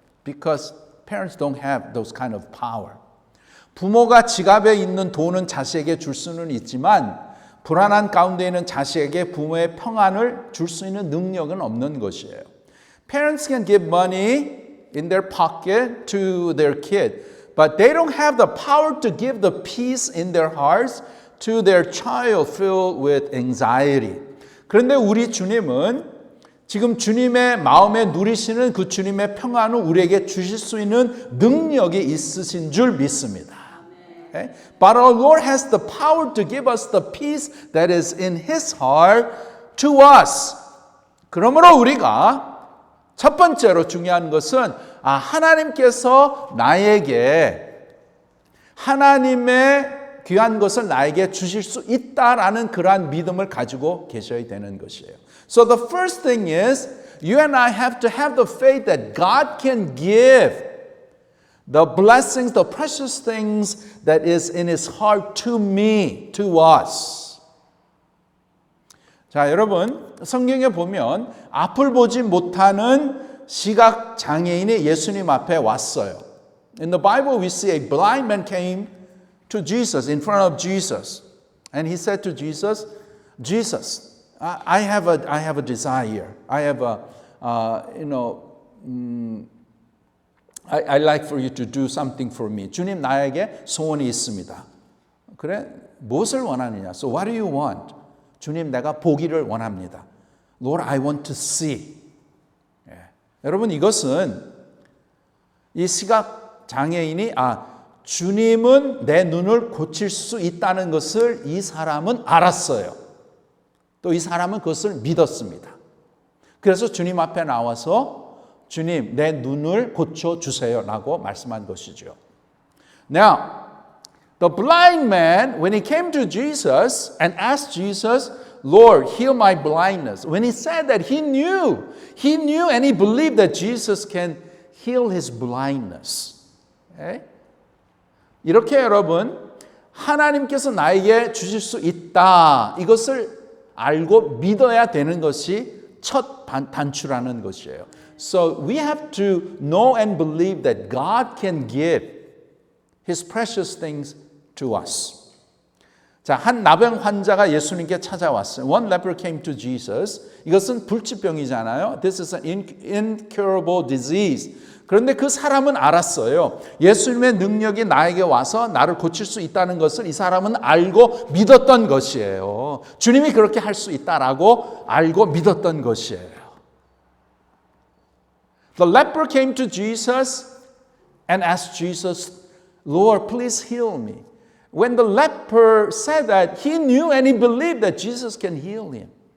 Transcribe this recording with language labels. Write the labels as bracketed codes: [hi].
[en] Because parents don't have those kind of power. [ko] 부모가 지갑에 있는 돈은 자식에게 줄 수는 있지만 불안한 가운데 있는 자식에게 부모의 평안을 줄 수 있는 능력은 없는 것이에요. [en] Parents can give money in their pocket to their kid, but they don't have the power to give the peace in their hearts to their child filled with anxiety. [ko] 그런데 우리 주님은 지금 주님의 마음에 누리시는 그 주님의 평안을 우리에게 주실 수 있는 능력이 있으신 줄 믿습니다. [en] Okay? But our Lord has the power to give us the peace that is in His heart to us. [ko] 그러므로 우리가 첫 번째로 중요한 것은 하나님께서 나에게 하나님의 귀한 것을 나에게 주실 수 있다라는 그러한 믿음을 가지고 계셔야 되는 것이에요. [en] So the first thing is you and I have to have the faith that God can give the blessings, the precious things that is in His heart to me, to us. [ko] 자, 여러분, 성경에 보면 앞을 보지 못하는 시각 장애인이 예수님 앞에 왔어요. [en] In the Bible we see a blind man came to Jesus, in front of Jesus. And he said to Jesus, Jesus, I have a desire. I have I'd like for you to do something for me. [ko] 주님, 나에게 소원이 있습니다. 그래? 무엇을 원하느냐? [en] So what do you want? [ko] 주님, 내가 보기를 원합니다. [en] Lord, I want to see. [ko] 여러분, 이것은 이 시각 장애인이 주님은 내 눈을 고칠 수 있다는 것을 이 사람은 알았어요. 또 이 사람은 그것을 믿었습니다. 그래서 주님 앞에 나와서 주님, 내 눈을 고쳐주세요 라고 말씀한 것이죠. [en] Now, the blind man, when he came to Jesus and asked Jesus, Lord, heal my blindness. When he said that, he knew and he believed that Jesus can heal his blindness. Okay? [ko] 이렇게 여러분, 하나님께서 나에게 주실 수 있다. 이것을 알고 믿어야 되는 것이 첫 단추라는 것이에요. [en] So we have to know and believe that God can give His precious things to us. [ko] 자, 한 나병 환자가 예수님께 찾아왔어요. [en] One leper came to Jesus. [ko] 이것은 불치병이잖아요. [en] This is an incurable disease. [ko] 그런데 그 사람은 알았어요. 예수님의 능력이 나에게 와서 나를 고칠 수 있다는 것을 이 사람은 알고 믿었던 것이에요. 주님이 그렇게 할 수 있다라고 알고 믿었던 것이에요. [en] The leper came to Jesus and asked Jesus, Lord, please heal me. When the leper said that, he knew and he believed that Jesus can heal him.